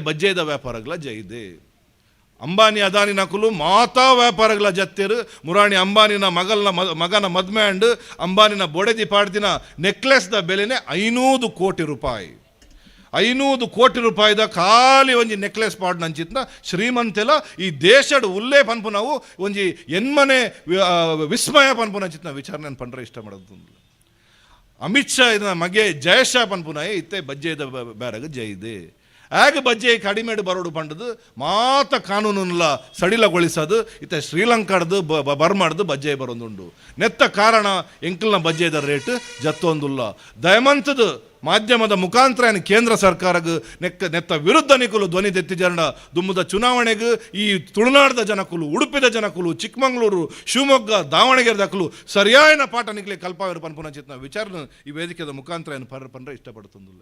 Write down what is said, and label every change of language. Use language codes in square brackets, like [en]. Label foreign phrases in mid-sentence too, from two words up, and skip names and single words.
[tcy] ಬಜ್ಜೆದ ವ್ಯಾಪಾರಗಳ ಜೈದೆ ಅಂಬಾನಿ ಅದಾನಿ ನಕಲು ಮಾತಾ ವ್ಯಾಪಾರಗಳ ಜತ್ತೇರು ಮುರಾಣಿ ಅಂಬಾನಿನ ಮಗನ ಮದ್ಮೆ ಅಂಡ್ ಅಂಬಾನಿನ ಬೊಡೆದಿ ಪಾಡ್ದಿನ ನೆಕ್ಲೆಸ್ದ ಬೆಲೆನೆ 500 ಕೋಟಿ ರೂಪಾಯಿ 500 ಕೋಟಿ ರೂಪಾಯಿದ ಖಾಲಿ ಒಂಜಿ ನೆಕ್ಲೆಸ್ ಪಾಡ್ ನಂಚಿತ್ನ ಶ್ರೀಮಂತೆಲ ಈ ದೇಶದ ಉಲ್ಲೇ ಪನ್ಪು ನಾವು ಒಂಜಿ ಎನ್ಮನೆ ವಿಸ್ಮಯ ಪನ್ಪುನಂಚಿತ್ನ ವಿಚಾರಣೆ ಪಂಡ್ರೆ ಇಷ್ಟ ಮಾಡೋದು. ಅಮಿತ್ ಶಾ ಇದನ್ನ ಮಗೆ ಜಯಶಾ ಪನ್ಪುನಾಯೆ ಇತ್ತೆ ಬಜ್ಜೆದ ಬ್ಯಾರಗ ಜೈದೆ ಆಗ ಬಜ್ಜೆ ಕಡಿಮೆಡು ಬರೋಡು ಪಂಡದು ಮಾತ ಕಾನೂನಲ್ಲ ಸಡಿಲಗೊಳಿಸೋದು ಇತ್ತೆ ಶ್ರೀಲಂಕಾಡ್ದು ಬರ್ಮಾಡ್ದು ಬಜ್ಜೆ ಬರೋದುಂಡು ನೆತ್ತ ಕಾರಣ ಎಂಕಲ್ನ ಬಜ್ಜೆದ ರೇಟ್ ಜತ್ತೊಂದುಲ್ಲ. ದಯಮಂತದ ಮಾಧ್ಯಮದ ಮುಖಾಂತರ ಕೇಂದ್ರ ಸರ್ಕಾರಗ ನೆತ್ತ ವಿರುದ್ಧ ನಿಕುಲು ಧ್ವನಿ ತೆತ್ತಿಜರ್ಣ ದುಮ್ಮದ ಚುನಾವಣೆಗೆ ಈ ತುಳುನಾಡದ ಜನಕುಲು ಉಡುಪಿದ ಜನಕುಲು ಚಿಕ್ಕಮಂಗ್ಳೂರು ಶಿವಮೊಗ್ಗ ದಾವಣಗೆರೆ ದಕ್ಕಲು ಸರಿಯಾದ ಪಾಠ ನಿಕ್ಲಿ ಕಲ್ಪಾವಿರು ಪನ್ಪುನಂಚಿತ್ನ ವಿಚಾರ ಈ ವೇದಿಕೆದ ಮುಖಾಂತರ ಪಂಡ್ರೆ ಇಷ್ಟಪಡ್ತೊಂದುಲ್ಲೆ.